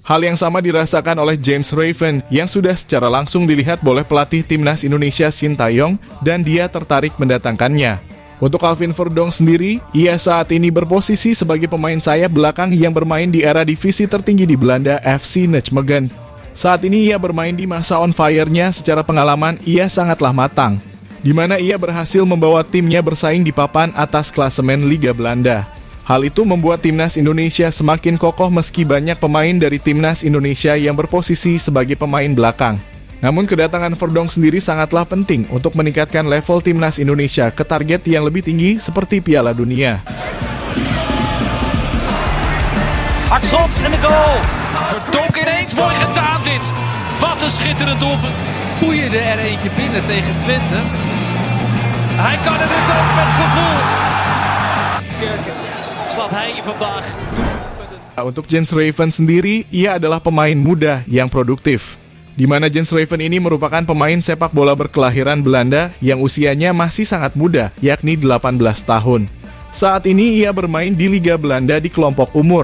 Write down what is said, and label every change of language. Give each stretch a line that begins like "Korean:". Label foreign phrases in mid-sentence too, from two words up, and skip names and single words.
Indonesian: Hal yang sama dirasakan oleh James Raven yang sudah secara langsung dilihat oleh pelatih timnas Indonesia Sintayong dan dia tertarik mendatangkannya. Untuk Calvin Verdonk sendiri, ia saat ini berposisi sebagai pemain sayap belakang yang bermain di era divisi tertinggi di Belanda, FC Nijmegen. Saat ini ia bermain di masa
English: on fire-
Indonesian: nya, secara pengalaman ia sangatlah matang, di mana ia berhasil membawa timnya bersaing di papan atas klasemen Liga Belanda. Hal itu membuat timnas Indonesia semakin kokoh meski banyak pemain dari timnas Indonesia yang berposisi sebagai pemain belakang. Namun kedatangan Verdonk sendiri sangatlah penting untuk meningkatkan level timnas Indonesia ke target yang lebih tinggi seperti Piala Dunia.
Dutch: Schot en de goal. Verdonk ineens, mooi gedaan dit. Wat een schitterend doelpunt. Boeide er eentje binnen tegen Twente. Hij kan er dus ook met gevoel. Kerken slaat hij vandaag toe.
Indonesian: Untuk James Raven sendiri, ia adalah pemain muda yang produktif. Di mana James Raven ini merupakan pemain sepak bola berkelahiran Belanda yang usianya masih sangat muda, yakni 18 tahun. Saat ini ia bermain di Liga Belanda di kelompok umur.